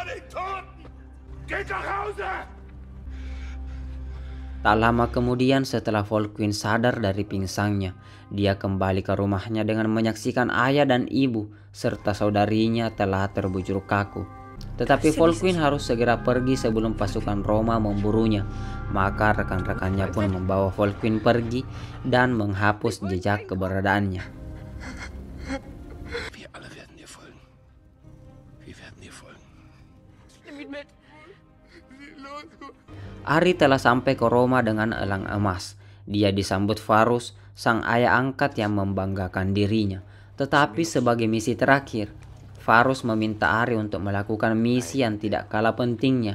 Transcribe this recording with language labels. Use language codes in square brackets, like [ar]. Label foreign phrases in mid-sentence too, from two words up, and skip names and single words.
[id] Tak lama kemudian setelah Volkwin sadar dari pingsannya, dia kembali ke rumahnya dengan menyaksikan ayah dan ibu serta saudarinya telah terbujur kaku. Tetapi Volkwin harus segera pergi sebelum pasukan Roma memburunya. Maka rekan-rekannya pun membawa Volkwin pergi dan menghapus jejak keberadaannya. [de] Wir alle werden dir folgen. Wir werden dir folgen. [id] Ari telah sampai ke Roma dengan elang emas. Dia disambut Varus, sang ayah angkat yang membanggakan dirinya. Tetapi sebagai misi terakhir, Varus meminta Ari untuk melakukan misi yang tidak kalah pentingnya.